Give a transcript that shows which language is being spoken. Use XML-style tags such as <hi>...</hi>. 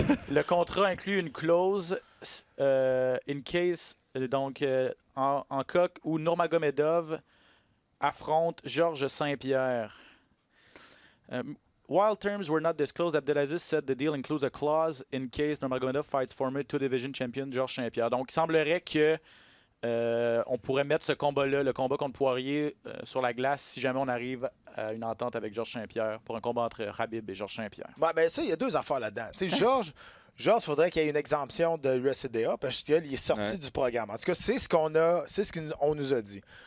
<fr>Le contrat inclut une clause</fr> <en>in case,</en> <fr>donc en cas où Nurmagomedov affronte Georges Saint-Pierre.</fr> <en>While terms were not disclosed, Abdelaziz said the deal includes a clause in case Nurmagomedov fights former two-division champion Georges Saint-Pierre.</en> <fr>Donc, il semblerait que on pourrait mettre ce combat-là, le combat contre Poirier, sur la glace si jamais on arrive à une entente avec Georges Saint-Pierre pour un combat entre Khabib et Georges Saint-Pierre. Ouais, ben ça, il y a deux affaires là-dedans. Tu sais, Georges, il faudrait qu'il y ait une exemption de l'UFCDA parce qu'il est sorti du programme. En tout cas, c'est ce qu'on nous a dit.</fr>